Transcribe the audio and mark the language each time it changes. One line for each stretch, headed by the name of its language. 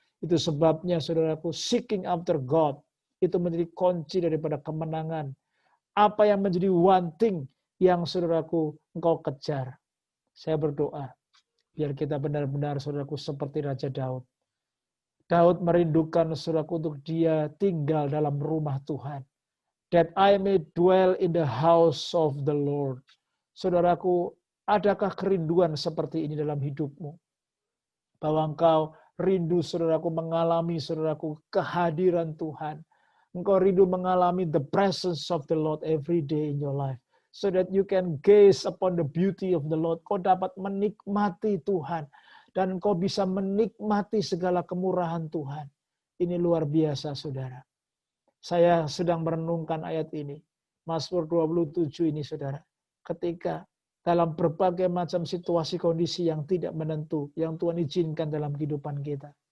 Indonesian: Itu sebabnya, saudaraku,
English: seeking after God
Indonesian: itu menjadi kunci daripada kemenangan. Apa yang menjadi
English: one thing
Indonesian: yang, saudaraku, engkau kejar. Saya berdoa biar kita benar-benar, saudaraku, seperti Raja Daud. Daud merindukan, saudaraku, untuk dia tinggal dalam rumah Tuhan.
English: That I may dwell in the house of the Lord.
Indonesian: Saudaraku, adakah kerinduan seperti ini dalam hidupmu? Bahwa engkau rindu, saudaraku, mengalami, saudaraku, kehadiran Tuhan. Engkau rindu mengalami
English: the presence of the Lord every day in your life. So that you can gaze upon the beauty of the Lord.
Indonesian: Kau dapat menikmati Tuhan. Dan kau bisa menikmati segala kemurahan Tuhan. Ini luar biasa, saudara. Saya sedang merenungkan ayat ini. Mazmur 27 ini, saudara. Ketika dalam berbagai macam situasi kondisi yang tidak menentu, yang Tuhan izinkan dalam kehidupan kita.